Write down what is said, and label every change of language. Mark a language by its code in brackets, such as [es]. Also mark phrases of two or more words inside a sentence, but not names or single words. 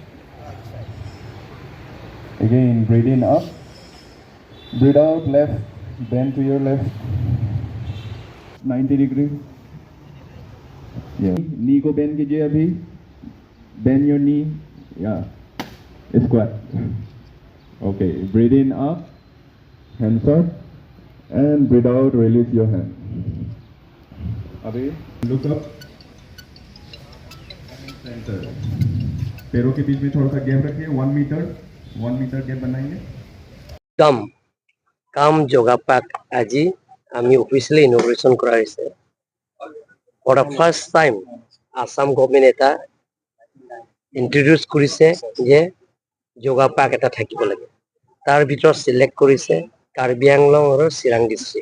[en] Again breathe in up, breathe out left, bend to your left 90 degree. [hi] नी को बेंड कीजिए, अभी [en] bend your knee, [hi] या स्क्वाट। [en] Okay, breathe in up, hands up, and breathe out, release your hand. अभी look up, center. [hi] पैरों के बीच में थोड़ा सा गैप रखिए, 1 [en] meter gap [hi] बनाएंगे। [as] কাম যোগাপাক আজি আমি [en] officially inauguration [as] কৰা হৈছে। [en] for the first time Assam government [as] এটা ইন্ট্ৰডিউচ কৰিছে যে যোগাপাক এটা থাকিব লাগে। তাৰ ভিতৰত সিলেক্ট কৰিছে কাৰ্বি আংলং আৰু চিৰাং ডিষ্ট্ৰিক্ট।